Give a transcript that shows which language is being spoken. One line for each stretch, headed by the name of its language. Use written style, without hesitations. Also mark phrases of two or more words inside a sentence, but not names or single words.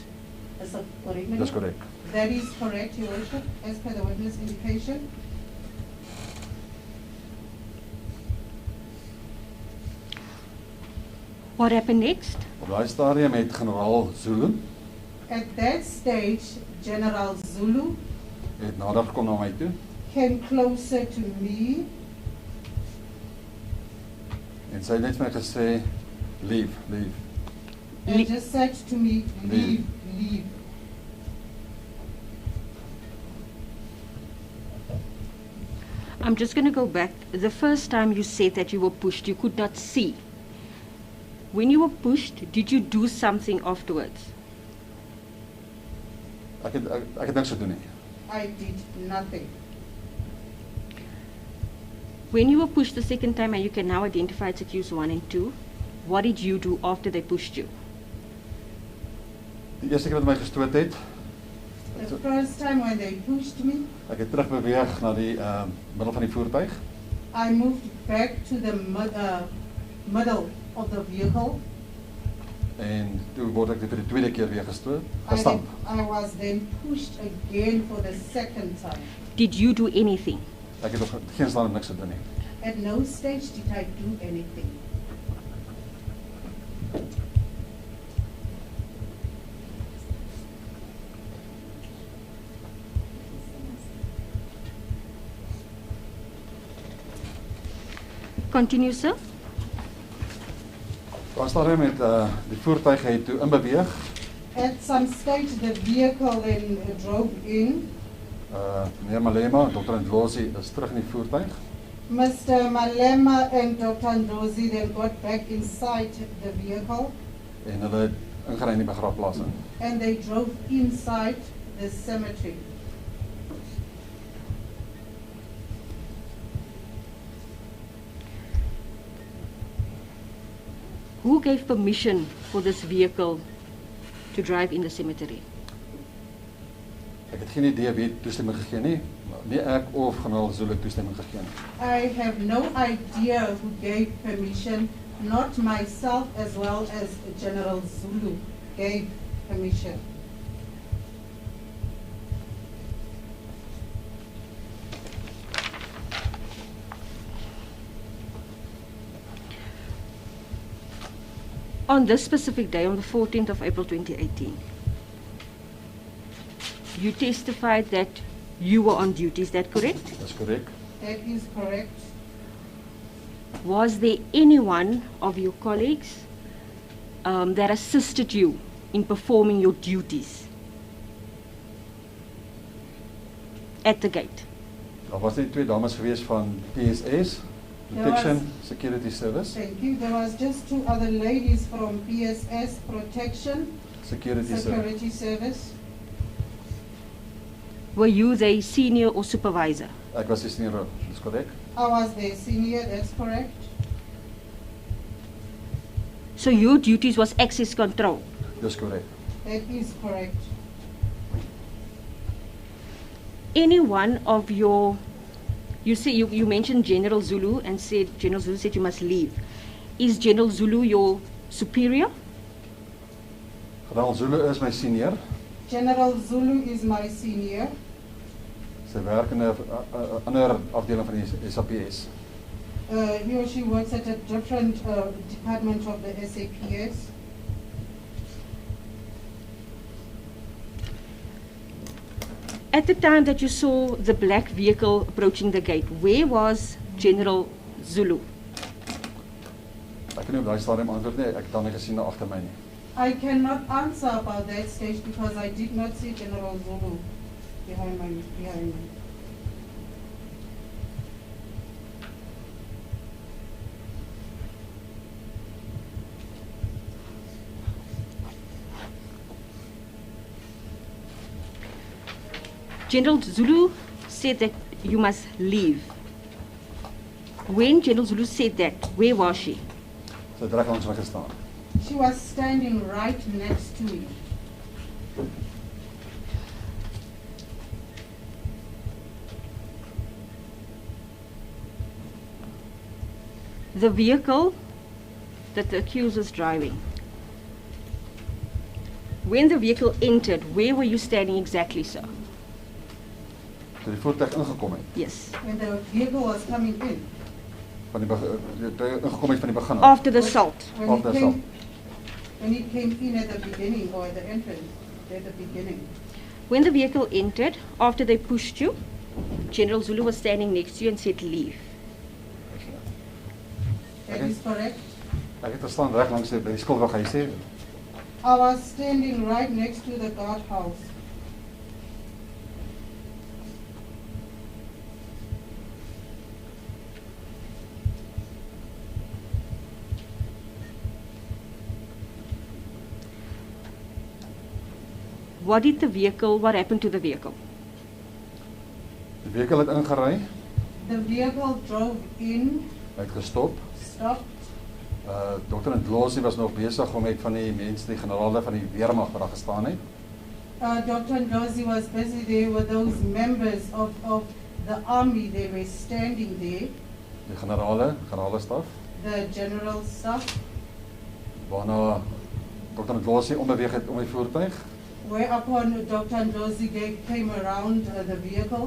English: Is that correct?
Afrikaans: Dis korrek.
English: That is correct, Your Worship, as per the witness indication. What happened next?
Afrikaans: Op daai stadium het generaal Zulu
English: At that stage, General Zulu
Afrikaans: het nader gekom na my toe
English: came closer to me
Afrikaans: en sy het net vir my gesê,
English: leave. and just said to me, leave, leave. I'm just going to go back. The first time you said that you were pushed, you could not see. When you were pushed, did you do something afterwards?
Afrikaans: Ek het niks gedoen nie.
English: I did nothing. When you were pushed the second time, and you can now identify it's accused 1 and 2, what did you do after they pushed you?
Afrikaans: Die eerste keer wat my gestoot het,
English: The first time when they pushed me,
Afrikaans: ek het terug beweeg na die middel van die voertuig
English: I moved back to the middle of the vehicle.
Afrikaans: en toe word ek vir die tweede keer weer gestamp.
English: I was then pushed again for the second time. Did you do anything?
Afrikaans: Ek het op geen stadium niks gedoen nie.
English: At no stage did I do anything. Continue, sir.
Afrikaans: Daar stadium het die voertuig het toe inbeweeg.
English: At some stage the vehicle then drove in.
Afrikaans: Meneer Malema, Dr. Ndlozi is terug in die voertuig
English: Mr. Malema and Dr. Ndlozi then got back inside the vehicle
Afrikaans: en hulle het ingery in die begrafplaas in.
English: and they drove inside the cemetery. Who gave permission for this vehicle to drive in the cemetery?
Afrikaans: Ek het geen idee wie toestemming gegee nie, nie ek of generaal Zulu toestemming gegee nie.
English: I have no idea who gave permission, not myself as well as General Zulu gave permission. On this specific day, on the 14th of April 2018, you testified that you were on duty, is that correct?
Afrikaans: Dis korrek.
English: That is correct. Was there anyone of your colleagues that assisted you in performing your duties at the gate?
Afrikaans: Daar was net twee dames gewees van PSS,
English: Protection Security Service, Thank you. There was just two other ladies from PSS Protection Security Service. Security Service. Were you the senior or supervisor?
Afrikaans: Ek was die senior, dis korrek.
English: I was the senior, that's correct. So your duties was access control.
Afrikaans: Dis korrek.
English: That is correct. Any one of your, you mentioned General Zulu and said General Zulu said you must leave. Is General Zulu your superior?
Afrikaans: Generaal Zulu is my senior.
English: General Zulu is my senior.
Afrikaans: Sy werk in 'n ander afdeling van die SABC.
English: He or she works at a different department of the SAPS. At the time that you saw the black vehicle approaching the gate, where was General Zulu?
Afrikaans: Ek kan nie op daai stadium antwoord nie. Ek het dan nie gesien na agter my nie.
English: I cannot answer about that stage because I did not see General Zulu behind me. General Zulu said that you must leave. When General Zulu said that, where was she?
Afrikaans: Sy het reg langs my gestaan.
English: She was standing right next to me. The vehicle that the accused was driving. When the vehicle entered, where were you standing exactly, sir?
Afrikaans: Toe die voertuig ingekom het.
English: Yes. When the vehicle was coming in.
Afrikaans: Toe ingekom het van die begin af.
English: After the assault. When it came in at the beginning or at the entrance, at the beginning. When the vehicle entered, after they pushed you, General Zulu was standing next to you and said, leave. That is correct.
Afrikaans: Ek het gestaan reg langs by die skilweg, hy sê.
English: I was standing right next to the guardhouse. What happened to the vehicle?
Afrikaans: Die vehikel het ingery,
English: The vehicle drove in,
Afrikaans: hy het gestop.
English: stopped.
Afrikaans: Dr. Ndlozi was nog besig om met van die mense, die generale van die weermag wat daar gestaan het.
English: Dr. Ndlozi was busy there with those members of the army. They were standing there,
Afrikaans: Die generale staf,
English: the general staff,
Afrikaans: waarna Dr. Ndlozi ombeweeg het om die voertuig.
English: whereupon Dr. Ndlozi came around the vehicle.